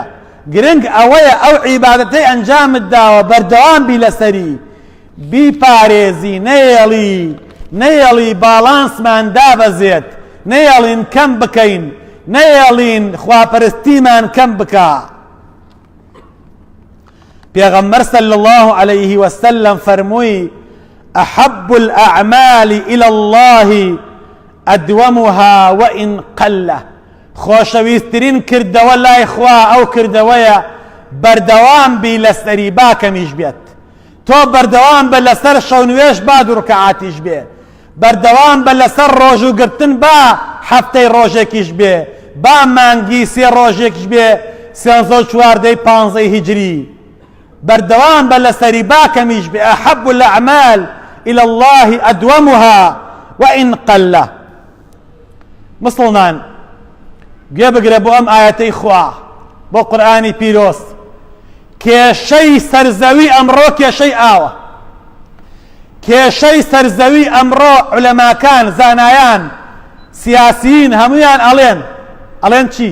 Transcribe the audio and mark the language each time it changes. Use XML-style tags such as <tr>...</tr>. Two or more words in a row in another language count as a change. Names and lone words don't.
<ckb>گرنگ ئەوەیە ئەو عیبادەتەی ئەنجامت داوە بەردەوام بی لەسەری، بیپارێزی، نەیەڵی باڵانسمان دابەزێت، نەیەڵین کەم بکەین، نەیەڵین خواپەرستیمان کەم بکە. پێغەمبەر</ckb> <ar>صلی الله عليه وسلم</ar> <ckb>فەرمووی:</ckb> <ar>أحب الأعمال إلى الله أدومها وإن قل.</ar> <ckb>خۆشەویستترین کردەوە لای خوا ئەو کردەوەیە بەردەوام بی لەسەری با کەمیش بێت. تۆ بەردەوام بە لەسەر شەو نوێژ با دوو ڕکعاتیش بێ، بەردەوام بە لەسەر ڕۆژوگرتن با هەفتەی ڕۆژێکیش بێ، با مانگی سێ ڕۆژێکیش بێ، 314 هیجری. بەردەوام بە لەسەری با کەمیش بێ.</ckb> <ar>أحب الأعمال إلى الله أدومها وإن قل.</ar> <ckb>مسلمان گوێ بگرە بۆ ئەم ئاەتەی خوا، بۆ قورئانی پیرۆز. کێشەی سەرزەوی ئەمڕۆ کێشەی ئاوە. کێشەی سەرزەوی ئەمڕۆ عولەماکان، زانایان، سیاسیین هەمویان ئەڵێن چی؟</ckb>